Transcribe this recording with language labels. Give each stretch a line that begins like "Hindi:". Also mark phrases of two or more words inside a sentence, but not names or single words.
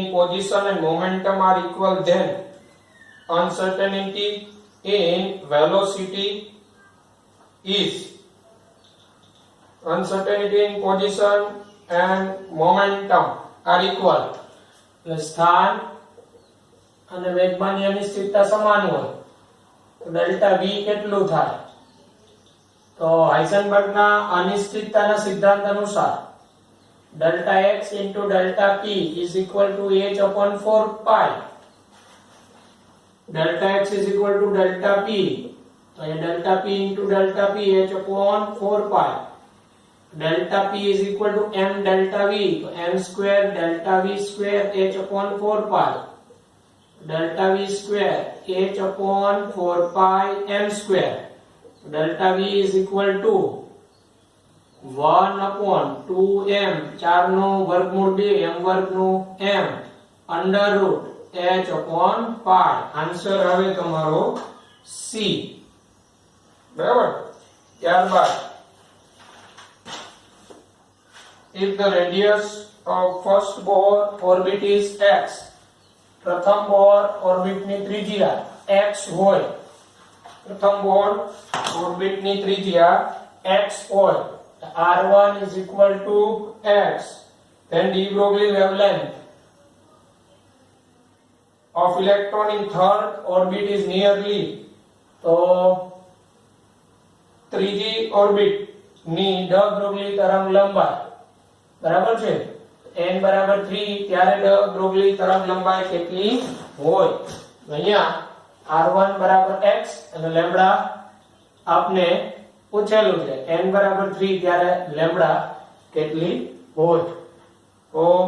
English: position and momentum are equal then uncertainty in velocity is uncertainty in position and momentum are equal
Gujarati: સ્થાન અને વેગમાનની અનિશ્ચિતતા સમાન હોય તો ડેલ્ટા v કેટલું થાય તો હાઇઝનબર્ગના અનિશ્ચિતતાના સિદ્ધાંત અનુસાર
English: delta x into delta p is equal to h upon 4 pi. Delta x is equal to delta p. So delta p into delta p h upon 4 pi. Delta p is equal to m delta v. So m square delta v square h upon 4 pi. Delta v square h upon 4 pi m square. So delta v is equal to 1 upon 2m
Gujarati: 4 નું વર્ગમૂળ 2 m વર્ગનું
English: m under root h upon pi.
Gujarati: આન્સર આવે તમારો C. બરાબર.
English: ત્યારબાદ if the radius of first bohr orbit is x
Gujarati: પ્રથમ બોર ઓર્બિટની ત્રિજ્યા x હોય પ્રથમ બોર ઓર્બિટની ત્રિજ્યા x હોય
English: r1 is equal to x then de Broglie wavelength of electron in third orbit is nearly so
Gujarati: ત્રીજી ઓર્બિટ ની ડ બ્રોગલી તરંગ લંબાઈ બરાબર છે n બરાબર 3 ત્યારે ડ બ્રોગલી તરંગ લંબાઈ કેટલી હોય અહીંયા r1 બરાબર x અને લેમ્બડા આપને પૂછેલું છે n બરાબર 3 ત્યારે લેમ્બડા કેટલી હોય તો